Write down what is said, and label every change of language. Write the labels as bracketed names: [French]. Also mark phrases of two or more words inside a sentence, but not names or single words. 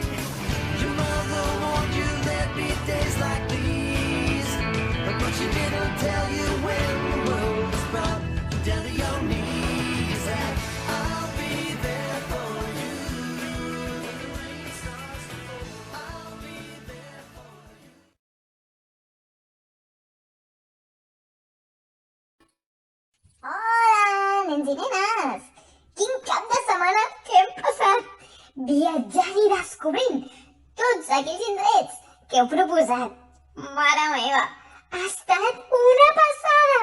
[English] Your mother warned you there'd be days like these, but she didn't tell you when the world was brought you down to your knees. That I'll be there for you when the rain starts to fall. I'll be there for you. [Catalan] Hola, nens i nenes! Quin cap de setmana que hem passat! Viatjant i descobrint tots aquells indrets que heu proposat. Mare meva, ha estat una passada!